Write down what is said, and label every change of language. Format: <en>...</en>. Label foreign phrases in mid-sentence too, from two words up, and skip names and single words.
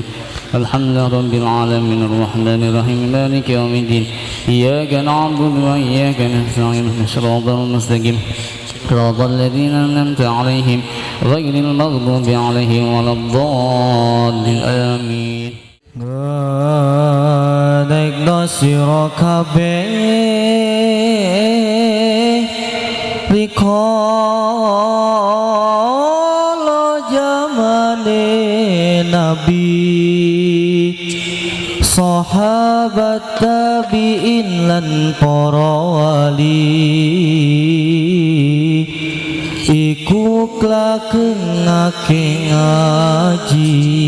<ar>الحمد لله رب العالمين الرحمن الرحيم مالك يوم الدين إياك نعبد وإياك نستعين اهدنا الصراط المستقيم صراط الذين أنعمت عليهم غير المغضوب عليهم ولا الضالين آمين.</ar> <jv>Ngadekno sira kabeh rikala jamane Nabi, sahabat tabi'in lan para wali iku klakengake ngaji.</jv>